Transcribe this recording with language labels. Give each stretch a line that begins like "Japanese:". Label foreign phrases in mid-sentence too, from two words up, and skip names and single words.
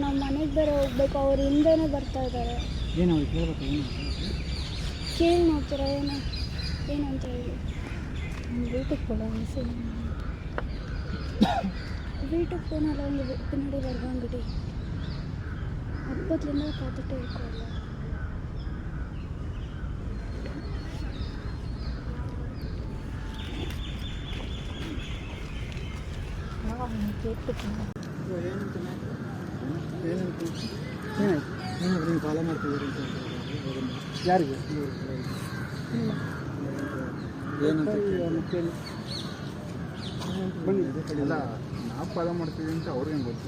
Kannada: ನಾವು ಮನೆಗೆ ಬೇರೆ ಹೋಗ್ಬೇಕು, ಅವ್ರು ಹಿಂದೆನೇ ಬರ್ತಾ ಇದ್ದಾರೆ. ಏನು ಕೇಳ್ಬೇಕು? ಕೇಳಿ ನೋಡ್ತೀರಾ ಏನಂತ ಹೇಳಿ?
Tamil: வீட்டுக்கு போகலாம் சார். வீட்டுக்கு போனாலும் அவங்க பின்னாடி வருவாங்கடி. அப்பத்துலேருந்து பார்த்துட்டே இருக்கோம்ல.
Kannada: ಕೇಳ್ಬಿಟ್ಟು ನೀವು ಫಾಲೋ ಮಾಡ್ತಿದ್ದೀರಿ ಅಂತ ಯಾರಿಗೆ ಏನಂತ ಬನ್ನಿ ಅಲ್ಲ, ನಾವು ಫಾಲೋ ಮಾಡ್ತೀವಿ ಅಂತ ಅವ್ರಿಗೆ ಗೊತ್ತು.